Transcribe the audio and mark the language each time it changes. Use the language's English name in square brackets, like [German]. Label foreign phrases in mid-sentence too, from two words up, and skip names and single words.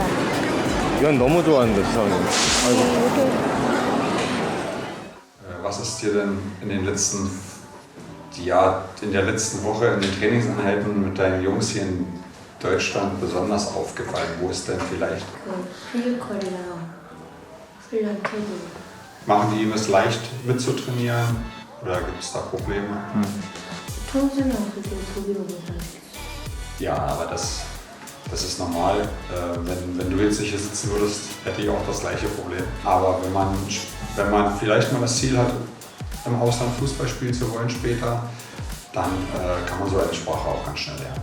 [Korean] 이건 너무 좋아하는데, 지성이. [German] Was ist dir denn in der letzten Woche in den Trainingseinheiten mit deinen Jungs hier in Deutschland besonders aufgefallen? Wo ist denn vielleicht? [Korean] 피지컬이랑 훈련 태도. [German] Machen die ihm es leicht mitzutrainieren oder gibt es da Probleme? [Korean] 평소랑 그때 독일어 못하겠어. [German] Ja, aber das ist normal. Wenn du jetzt nicht hier sitzen würdest, hätte ich auch das gleiche Problem. Aber wenn man vielleicht mal das Ziel hat, im Ausland Fußball spielen zu wollen später, dann kann man so eine Sprache auch ganz schnell lernen.